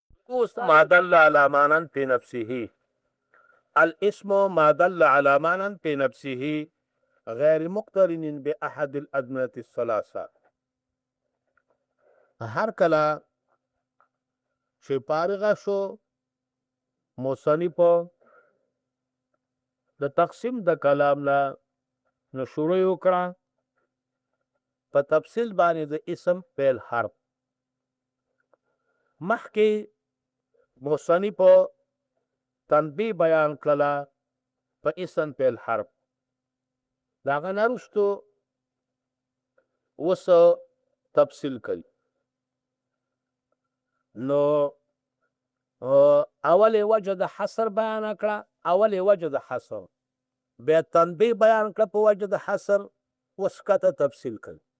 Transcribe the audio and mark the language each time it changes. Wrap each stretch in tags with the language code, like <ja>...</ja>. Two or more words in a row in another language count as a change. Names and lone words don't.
<ar>اوس ما دل على معنى في نفسه. الاسم ما دل على معنى في نفسه غیر مقترن بأحد الأدمغة الثلاثة.</ar> <ps>هر کله چې فارغه شو مصنف د تقسیم د کلام نه نو شروع وکړه په تفصیل باندې د اسم فعل حرف. مخکې مصنف تنبیه بیان کړله په اسم فعل حرف، د هغه نه وروستو اوس تفصیل کوي. نو اول وجه د حصر بیان کړه، اول وجه د حصر، بیا تنبیه بیان کړه په وجه د حصر، اوس کته تفصیل کوي.</ps>